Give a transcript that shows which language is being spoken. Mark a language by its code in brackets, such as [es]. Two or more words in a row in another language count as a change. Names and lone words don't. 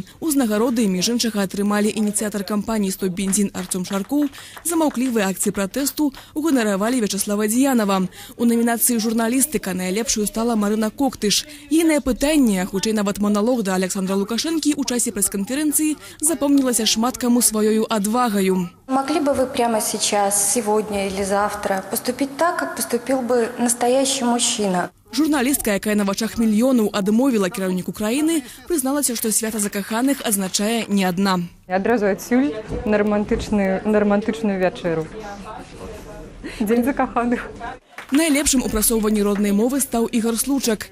[be] Узнагароды, між іншага, атрымалі ініцыятар кампаніі «Стоп бензін» Артём Шаркоў, за маўклівыя акцыі пратэсту уганаравалі Вячаслава Дзіянова. У намінацыі журналістыка найлепшую стала Марына Коктыш. Ейнае пытанне, хутчэй нават маналог да Александра Лукашэнкі ў часе прэс-канферэнцыі запомнілася шмат каму сваёю адвагаю. [ru] Могли бы вы прямо сейчас, сегодня или завтра поступить так, как поступил бы настоящий мужчина? [be] Журналістка, якая на вачах мільёнаў адмовіла кіраўніку краіны, прызналася, што свята закаханых азначае не адна. Адразу адсюль на романтычную вячэру. Дзень закаханых. Найлепшым у прасоўванні роднай мовы стаў Ігор Случак.